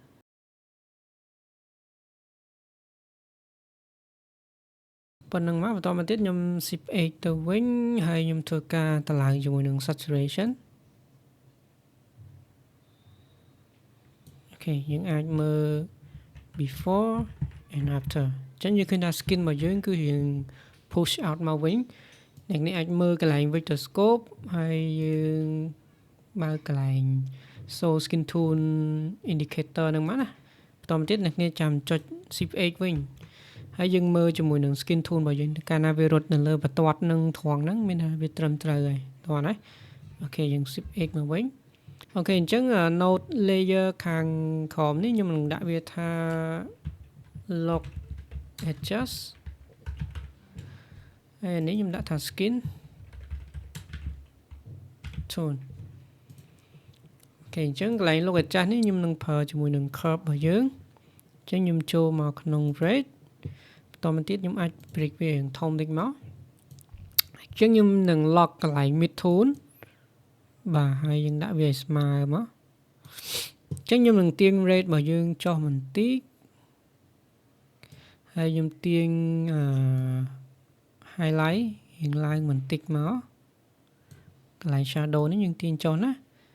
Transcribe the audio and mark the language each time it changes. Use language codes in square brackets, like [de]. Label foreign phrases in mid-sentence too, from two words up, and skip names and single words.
[km] ប៉ុណ្្នឹងមកបន្តមកទៀតខ្ញុំ [en] shift x [km] ទៅវិញហើយខ្ញុំធ្វើការតម្លើងជាមួយនឹង saturation អូខេយើងអាចមើល [en] before and after [km] អញ្ចឹងយើងឃើញថា skin របស់យើងគឺរៀង [en] push out [km] មកវិញអ្នកនេះអាចមើលកន្លែង [en] vector scope [km] ហើយយើងបើកក ន្លែង [en] show skin tone indicator [km] ហ្នឹងមកណាបន្តមកទៀតអ្នកនេះចាំចុច [en] shift x [km] វិញហើយយើងមើលជាមួយនឹង [en] skin tone [km] របស់យើងកាលណាវារត់នៅលើបន្ទាត់នឹងត្រង់ហ្នឹងមានថាវាត្រឹមត្រូវហើយតោះណាអូខេយើង [en] shift x [km] មកវិញអូខេអញ្ចឹង [en] node layer [km] ខាងក្រោមនេះខ្ញុំនឹងដាក់វាថា [en] log adjust [km] ហើយនេះខ្ញុំដាក់ថា [en] skin tone [km] អូគេអញ្ចឹងកន្លែង [en] look adjust [km] នេះខ្ញុំនឹងប្រើជាមួយនឹង curve របស់យើងអញ្ចឹងខ្ញុំចូលមកក្នុង rate បន្តមកទៀតខ្ញុំអាច break វាធំតិចមកអញ្ចឹងខ្ញុំនឹង lock កន្លែង [en] mid tone [km] បាទហើយយើងដាក់វាឲ្យស្មើមកអញ្ចឹងខ្ញុំនឹងទាញ rate របស់យើងចុះបន្តិចហើយខ្ញុំទាញhighlight រៀងឡើងបន្តិចមកកន្លែង shadow នេះយើងទាញចុះណា